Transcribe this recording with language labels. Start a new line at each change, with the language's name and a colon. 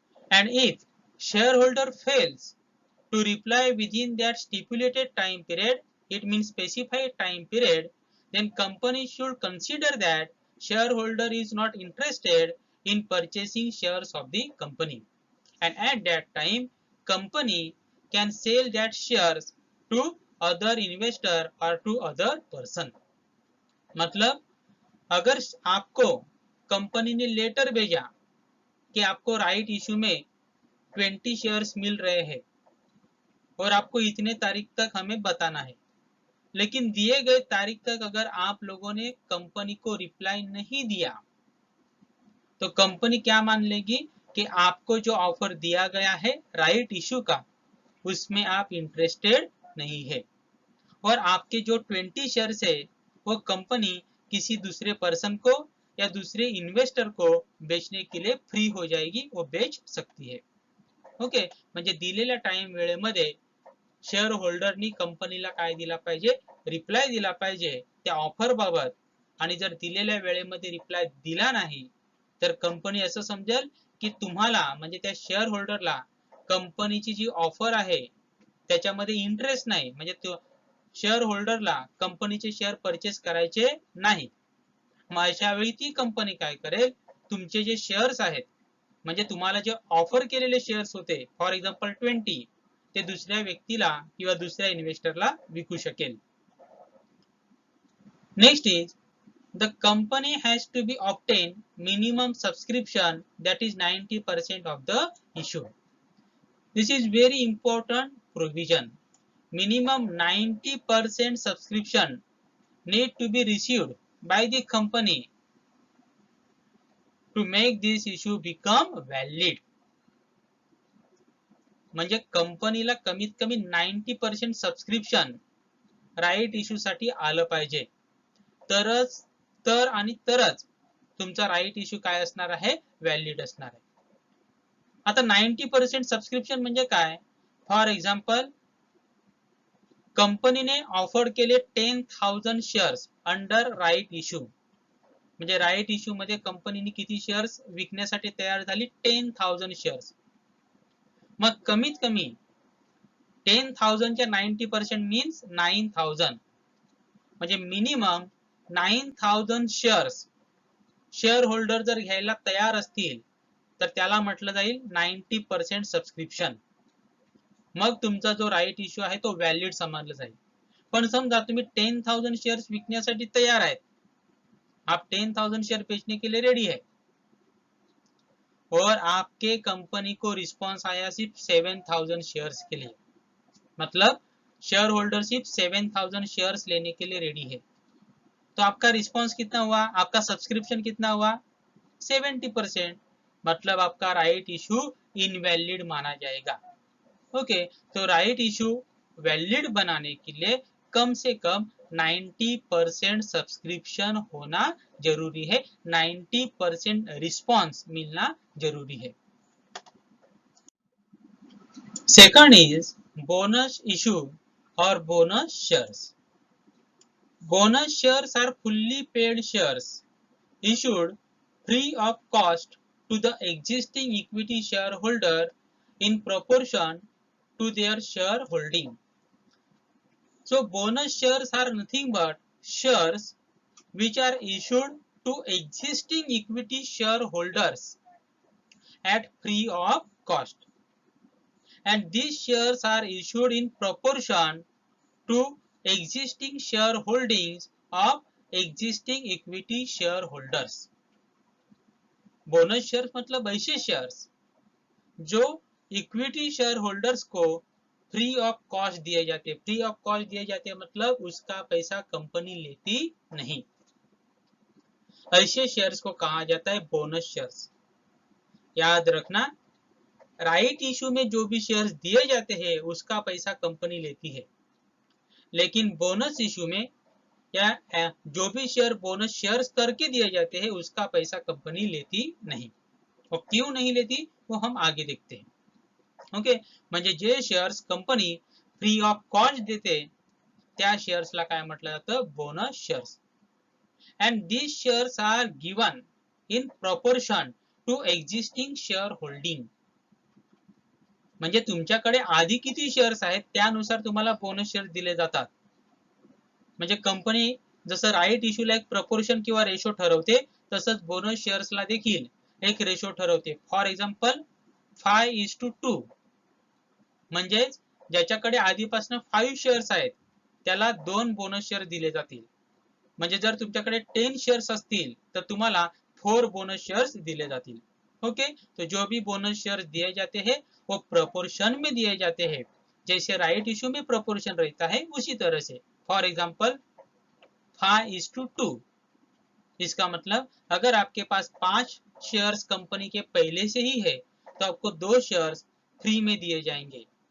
English: And if shareholder fails to reply within that stipulated time period, it means specified time period, then company should consider that shareholder is not interested in purchasing shares of the company. And at that time, company can sell that shares to other investor or to other person.
Hindi: मतलब अगर आपको company ने letter भेजा कि आपको right issue में 20 shares मिल रहे हैं और आपको इतने तारीख तक हमें बताना है, लेकिन दिए गए तारीख तक अगर आप लोगों ने कंपनी को रिप्लाई नहीं दिया तो कंपनी क्या मान लेगी कि आपको जो ऑफर दिया गया है राइट इशू का उसमें आप इंटरेस्टेड नहीं है और आपके जो 20 शेयर्स है वो कंपनी किसी दूसरे पर्सन को या दूसरे इन्वेस्टर को बेचने के लिए फ्री हो जाएगी, वो बेच सकती है.
Marathi: ओके, म्हणजे दिलेल्या टाइम वेळेमध्ये शेअर होल्डरनी कंपनीला काय दिला पाहिजे, रिप्लाय दिला पाहिजे त्या ऑफर बाबत. आणि जर दिलेल्या वेळेमध्ये रिप्लाय दिला नाही तर कंपनी असं समजेल की तुम्हाला म्हणजे त्या शेअर होल्डरला कंपनीची जी ऑफर आहे त्याच्यामध्ये इंटरेस्ट नाही, म्हणजे तो शेअर होल्डरला कंपनीचे शेअर परचेस करायचे नाही. मग अशा वेळी ती कंपनी काय करेल, तुमचे जे शेअर्स आहेत म्हणजे तुम्हाला जे ऑफर केलेले शेअर्स होते फॉर एक्झाम्पल 20 ते दुसऱ्या व्यक्तीला किंवा दुसऱ्या इन्व्हेस्टरला विकू शकेल.
English: Next is the company has to be obtain minimum subscription that is 90% of the issue. This is very important provision. Minimum 90% subscription need to be received by the company to make this issue become valid.
Marathi: म्हणजे कंपनीला कमीत कमी 90% subscription right issue साठी आलं पाहिजे, तरच तुमचा right issue काय असणार आहे, व्हॅलिड असणार आहे. आता 90% सबस्क्रिप्शन म्हणजे काय, फॉर एक्झाम्पल कंपनीने ऑफर केले 10,000 शेअर्स अंडर राईट इश्यू. म्हणजे राईट इश्यू मध्ये कंपनीने किती शेअर्स विकण्यासाठी तयार झाली, 10,000 शेअर्स. मग कमीत कमी 10,000 च्या 90% मीन्स 9,000, म्हणजे मिनिमम 9,000 शेअर्स शेअर होल्डर जर घ्यायला तयार असतील तर त्याला म्हटलं जाईल 90% सबस्क्रिप्शन. मग तुमचा जो राईट इश्यू आहे तो व्हॅलिड समजला जाईल. पण समजा तुम्ही 10,000 शेअर्स विकण्यासाठी तयार आहेत,
Hindi: आप 10,000 शेयर बेचने के लिए रेडी है और आपके कंपनी को रिस्पॉन्स आया सिर्फ 7,000 शेयर्स के लिए, मतलब शेयर होल्डर सिर्फ 7,000 शेयर्स लेने के लिए रेडी है, तो आपका रिस्पॉन्स कितना हुआ, आपका सब्सक्रिप्शन कितना हुआ, 70%, मतलब आपका राइट इशू इनवैलिड माना जाएगा. ओके, तो राइट इशू वैलिड बनाने के लिए कम से कम 90% सब्सक्रिप्शन होना जरूरी है, 90% रिस्पॉन्स मिलना जरूरी है.
English: Second is bonus issue और bonus shares. Bonus shares are fully paid shares issued free of cost to the existing equity shareholder in proportion to their shareholding. So bonus shares are nothing but shares which are issued to existing equity shareholders at free of cost, and these shares are issued in proportion to existing shareholdings of existing equity shareholders.
Hindi: Bonus shares मतलब ऐसे shares जो equity share holders को free of cost दिए जाते हैं। Free of cost दिए जाते हैं मतलब उसका पैसा कंपनी लेती नहीं। ऐसे शेयर्स को कहा जाता है बोनस शेयर्स। याद रखना, राइट इशू में जो भी शेयर्स दिए जाते हैं उसका पैसा कंपनी लेती है, लेकिन बोनस इशू में या जो भी शेयर बोनस शेयर्स करके दिए जाते हैं उसका पैसा कंपनी लेती नहीं। और क्यों नहीं लेती वो हम आगे देखते हैं।
Marathi: ओके, म्हणजे जे shares company free of cost देते त्या शेअर्सला काय म्हटलं जातं, bonus shares.
English: And these shares are given in proportion to existing share holding.
Marathi: म्हणजे तुमच्याकडे आधी किती शेअर्स आहेत त्यानुसार तुम्हाला बोनस शेअर दिले जातात. म्हणजे कंपनी जसं राईट इश्यूला एक प्रपोर्शन किंवा रेशो ठरवते तसंच बोनस शेअर्सला देखील एक रेशो ठरवते. For example 5:2. म्हणजे ज्याच्याकडे आधीपासून 5 शेअर्स आहेत त्याला 2 बोनस शेअर दिले जातील. म्हणजे जर तुमच्याकडे 10 शेअर्स असतील तर तुम्हाला 4 बोनस शेयर्स दिए जातील.
Hindi: ओके, तो जो भी बोनस शेयर्स दिए जाते हैं वो प्रपोर्शन में दिए जाते हैं, जैसे राइट इशू में प्रपोर्शन रहता है उसी तरह से. For example 5:2. इसका मतलब अगर आपके पास 5 शेयर्स कंपनी के पहले से ही है तो आपको 2 शेयर्स फ्री में दिए जाएंगे.